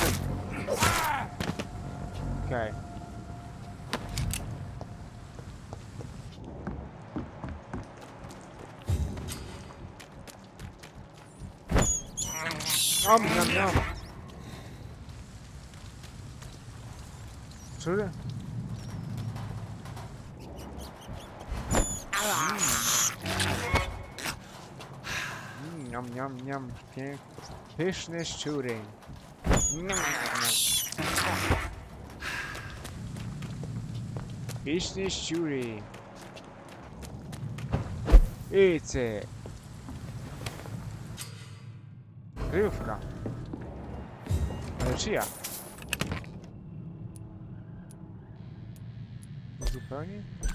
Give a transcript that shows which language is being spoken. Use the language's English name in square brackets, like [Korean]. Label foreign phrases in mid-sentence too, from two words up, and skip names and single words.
[Polish] Okej. Nom, nom, nom. Czuję? Niam, niam, niam. Pyszne szczury. Niam, niam, niam. Pyszne szczury. Icy. Kryjówka. Ale czyja? Zupełnie?